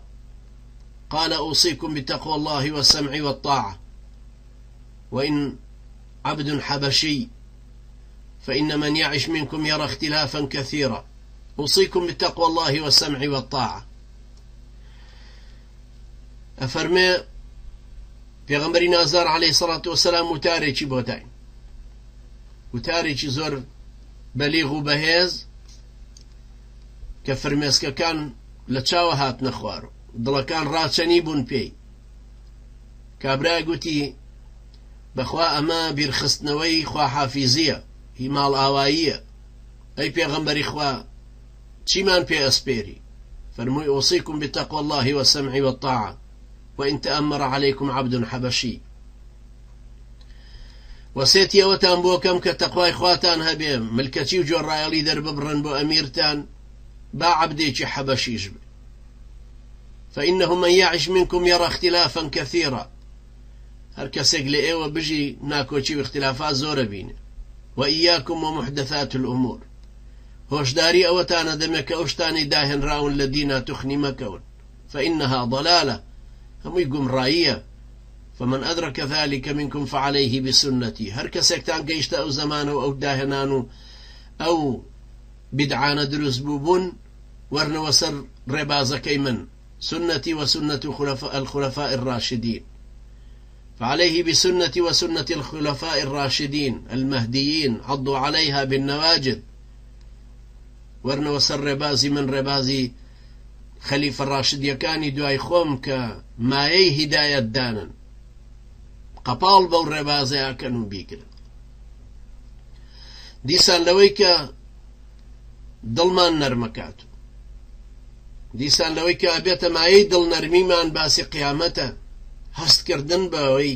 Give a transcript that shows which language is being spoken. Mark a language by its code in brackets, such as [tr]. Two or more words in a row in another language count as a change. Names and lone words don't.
[ar] قال أوصيكم بتقوى الله والسمع والطاعة، وإن عبد حبشي فإن من يعش منكم يرى اختلافا كثيرا، أوصيكم بتقوى الله والسمع والطاعة. [ckb] أفرمي پێغەمبەری نازدار [ar] عەلەیهی الصلاة والسلام [ckb] وتارێکی بۆ داین، وتارێکی زۆر بەلیغ و بەهێز کە فرمێسکەکان لە چاوە هاتنە خوار و دڵەکان ڕاچەنی بوون پێی. کابرای گوتی بەخوا ئەمە بیرخستنەوەی خواحافیزیە، هی ماڵ ئاواییە. ئەی پێغەمبەری خوا چیمان پێ ئەسپێری؟ [ar] فەرمووی ئوصیکم بتقوى الله والسمع والطاعة وإن تأمر عليكم عبد حبشي. [ckb] وسێتی ئەوەتان بۆ کەم کە تەقوای خواتان هەبێ، ملکەچی و جۆڕایەڵی دەرببڕن بۆ ئەمیرتان، با عەبدێکی حەبەشیش بێ. [ar] فإنه من يعش منكم يرى اختلافا كثيرا. [ckb] هەر کەسێک لە ئێوە بژی ناکۆچی و اختلافات زۆرە بینێ. [ar] وإياكم ومحدثات الأمور. [ckb] هۆشداری ئەوەتانە دەمێ کە ئەو شتانی داهێنراون لە دینە توخنی مەکەون، [ar] فإنها ضلالة، [ckb] هەمووی گومڕاییە. [ar] فمن أدرك ذلك منكم فعليه بسنتي. [ckb] هەر کەسێکتان گەیشتە ئەو زەمانە و ئەو داهێنان و ئەو بدعانە دروست بوون وەرنەوە سەر ڕێبازەکەی من [ar] سنتي وسنة الخلفاء الراشدين فعليه بسنتي وسنة الخلفاء الراشدين المهديين عضوا عليها بالنواجذ [ckb] وەرنەوە سەر ڕێبازی من ڕێبازی خەلیفە ڕاشدیەکانی دوای خۆم کە مایەی هیدایەت دانن قەپاڵ بەو ڕێبازەیەکەن و بیگرن دیسان لەوەی کە دڵمان نەرمەکات دیسان لەوەی کە ئەبێتە مایەی دڵنەرمیمان باسی قیامەتە هەستکردن بەوەی